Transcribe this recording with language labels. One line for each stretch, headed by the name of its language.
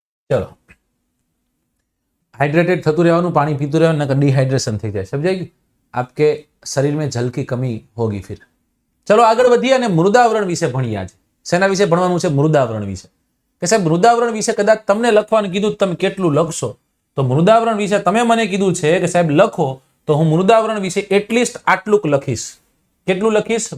Gujarati: ચલો, हाइड्रेटेड થતું રહેવાનું, પાણી પીતું રહેવાનું, નકર ડિહાઇડ્રેશન થઈ જાય. સમજાઈ ગયું?
Hindi: आपके शरीर में जल की कमी होगी फिर.
Gujarati: चलो આગળ વધીએ અને મૃદાવરણ વિશે ભણીએ. આજે શેના વિશે ભણવાનું છે? મૃદાવરણ વિશે. કે સાહેબ મૃદાવરણ વિશે કદાચ તમને લખવાનું કીધું, તમે કેટલું લખશો? તો મૃદાવરણ વિશે તમે મને કીધું છે કે સાહેબ લખો, તો હું મૃદાવરણ વિશે એટલીસ્ટ આટલું લખીશ. કેટલું લખીશ?